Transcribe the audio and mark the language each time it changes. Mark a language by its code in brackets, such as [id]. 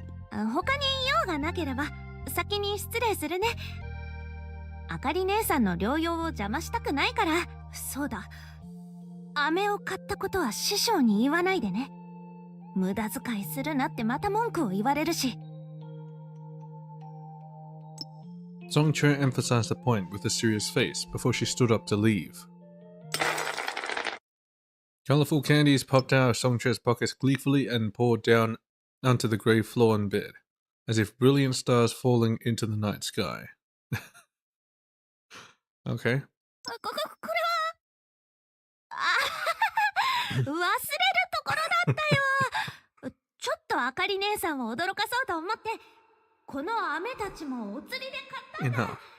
[ja] 他に用がなければ先に失礼するね。あかり姉さんの療養を邪魔したくないから。そうだ、飴を買ったことは師匠に言わないでね。無駄遣いするなってまた文句を言われるし。 [en] Songche emphasized the point with a serious face before she stood up to leave. Colorful candies popped out of Songche's pockets gleefully and poured down onto the grey floor and bed, as if brilliant stars falling into the night sky. Okay. [ja] これは忘れるところだったよ。ちょっとあかり姉さんを驚かそうと思って、この飴たちもお釣りで買ったんだ。